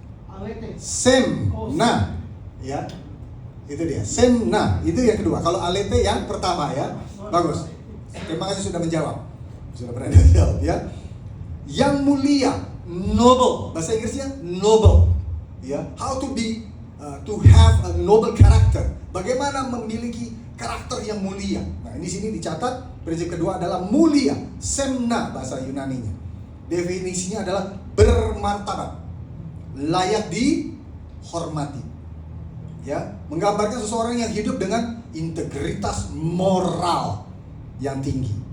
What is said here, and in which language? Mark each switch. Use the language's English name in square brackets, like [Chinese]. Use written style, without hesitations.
[Indonesian] Alete. Semna. Ya. Itu dia. Semna. Itu yang kedua. Kalau alete yang pertama ya. Bagus. Terima kasih sudah menjawab. Sudah berani menjawab ya. Yang mulia, noble. Bahasa Inggrisnya noble. Ya. [English] How to be to have a noble character. [Indonesian] Bagaimana memiliki karakter yang mulia. Nah, di sini dicatat prinsip kedua adalah mulia, semna bahasa Yunaninya. Definisinya adalah bermartabat, layak dihormati. Ya, menggambarkan seseorang yang hidup dengan integritas moral yang tinggi.